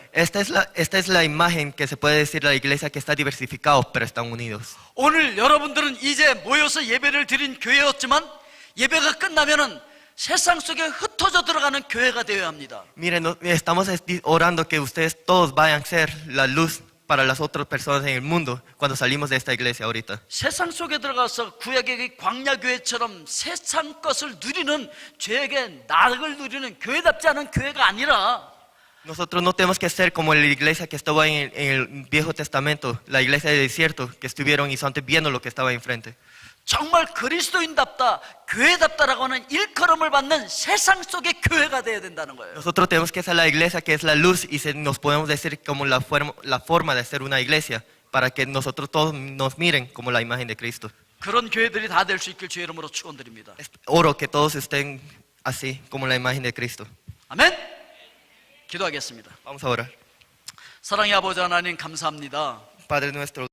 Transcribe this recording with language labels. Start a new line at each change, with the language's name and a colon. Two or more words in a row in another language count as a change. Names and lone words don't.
Spanish: Esta es la imagen que se puede decir de la iglesia que está diversificado, pero están unidos.
Korean: 오늘 여러분들은 이제 모여서 예배를 드린 교회였지만 예배가 끝나면은 세상 속에 흩어져 들어가는 교회가 되어야 합니다.
Spanish: Miren, estamos orando que ustedes todos vayan a ser la luz para las otras personas en el mundo cuando salimos de esta iglesia ahorita.
Korean: 세상 속에 들어가서 구약의 광야 교회처럼 세상 것을 누리는 죄에게 낙을 누리는 교회답지 않은 교회가 아니라
Spanish: Nosotros no tenemos que ser como la iglesia que estaba en el Viejo Testamento, la iglesia del desierto, que estuvieron y solamente viendo lo que estaba enfrente.
Korean: 정말 그리스도인답다, 교회답다라고 하는 일컬음을 받는 세상 속의 교회가 되어야 된다는 거예요.
Spanish: Nosotros tenemos que ser la iglesia que es la luz y nos podemos decir como la forma de ser una iglesia para que nosotros todos nos miren como la imagen de Cristo.
Korean: 그런 교회들이 다 될 수 있길 주의 이름으로 축원드립니다.
Spanish: Oro que todos estén así como la imagen de Cristo.
Korean: 아멘. 기도하겠습니다.
Spanish: Vamos a orar.
Korean: 사랑의 아버지 하나님 감사합니다.
Spanish: Padre nuestro.